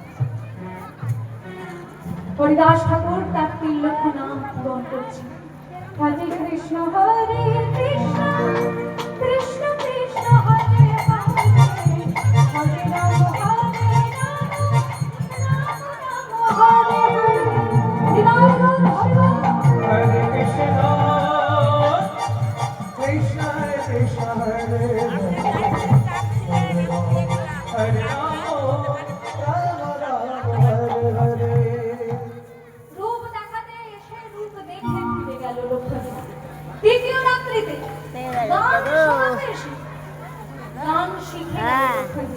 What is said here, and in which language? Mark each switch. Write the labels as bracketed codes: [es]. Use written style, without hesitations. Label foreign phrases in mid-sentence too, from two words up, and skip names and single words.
[bn] হরিদাস ঠাকুর তার 3 লক্ষ নাম পূরণ করছে। [sa] হরে কৃষ্ণ হরে কৃষ্ণ কৃষ্ণ কৃষ্ণ হরে হরে, হরে রাম হরে রাম রাম রাম হরে হরে। হরিদাস হরে हरे कृष्ण, कृष्ण कृष्ण हरे हरे, हरे राम, राम राम हरे हरे. [bn] রূপ দেখাতে এসে রূপ দেখে ফিরে গেল লক্ষ্মণী। দ্বিতীয় রাত্রিতে গান শোনাতে এসে গান শিখে গেল লক্ষ্মণী।